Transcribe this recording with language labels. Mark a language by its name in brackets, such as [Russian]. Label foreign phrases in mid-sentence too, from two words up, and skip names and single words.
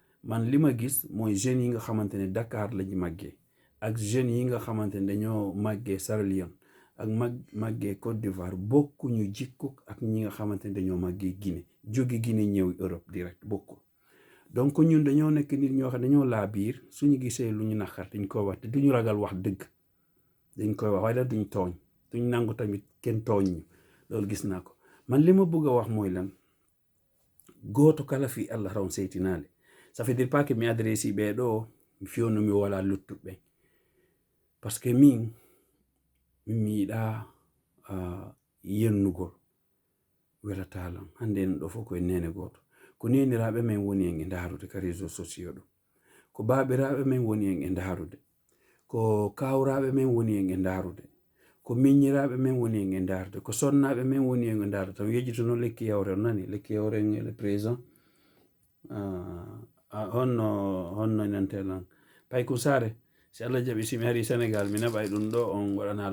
[Wolof] man li ma gis mooy jeunes yi nga xamante ne Dakar lañu màggee ak jeunes yi nga xamante ne dañoo màggee Sierra Leone ak màggee Côte d'Ivoire bokkuñu jikko ak ñi nga xamante ne dañoo màggee Guinée jóge Guinée ñëw Europe direct bokkul. donc ñun dañoo nekk nit ñoo xam dañoo laa biir suñu gisee lu ñu naqar dañ koy wax te duñu ragal wax dëgg dañ koy wax waaye la duñ tooñ duñ nangu tamit kenn tooñ ñu loolu gis naa ko. man li ma bëgg a wax mooy lan gooto kala fi Allah rawn seytinaale [French] ça veut dire pas que [Fula] mi adresse ɓeeɗo mi fiyonno mi wala luttuɓe [French] parce que [Fula] min mi yiɗa yennugol welatalan hande en ɗo fof koye nene gooto ko neniraɓe men woni en e ndarude ka [French] réseau sociaux [Fula] ɗo ko baɓiraɓe men woni en e ndarude ko kawraɓe men woni en e ndarude ko miññiraɓe men woni en e ndarude ko sonnaɓe men woni en e ndarude tan yejjitono lekki yawre on nani lekki yawre en [French] le présent [Fula] honno nantelan Paykou Sare si Allah jaɓi simi hari Sénégal mi naɓay ɗum ɗo on waɗana